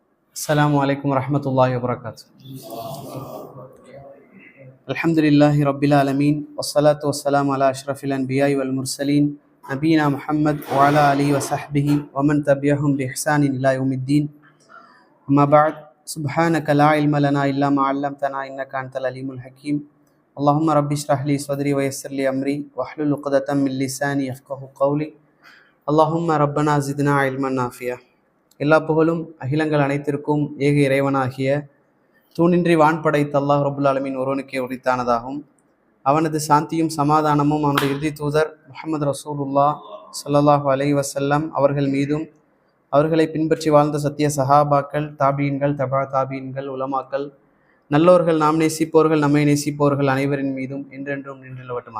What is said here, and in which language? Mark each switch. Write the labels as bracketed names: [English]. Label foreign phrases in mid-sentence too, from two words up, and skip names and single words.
[Arabic] السلام عليكم ورحمة الله وبركاته. الحمد لله رب العالمين والصلاة والسلام على أشرف الأنبياء والمرسلين نبينا محمد وعلى آله وصحبه ومن تبعهم بإحسان إلى يوم الدين. أما بعد سبحانك لا علم لنا إلا ما علمتنا إنك أنت العليم الحكيم. اللهم رب اشرح لي صدري ويسر لي أمري واحلل عقدة من لساني يفقهوا قولي. اللهم ربنا زدنا علما نافعا. [Tamil] எல்லா புகழும் அகிலங்கள் அனைத்திற்கும் ஏக இறைவனாகிய தூணின்றி வான் படைத்த அல்லாஹ் [Arabic] رب العالمين [Tamil] ஒருவனுக்கே உரித்தானதாகும். அவனது சாந்தியும் சமாதானமும் அவனுடைய இறுதி தூதர் முஹம்மது [Arabic] رسول الله صلى الله عليه وسلم [Tamil] அவர்கள் மீதும், அவர்களை பின்பற்றி வாழ்ந்த சத்திய சஹாபாக்கள், தாபீன்கள், தபா தாபீன்கள், உலமாக்கள், நல்லோர்கள், நாம் நேசிப்போர்கள், நம்மை நேசிப்போர்கள் அனைவரின் மீதும் என்றென்றும் நின்றுள்ளவட்டுமாக.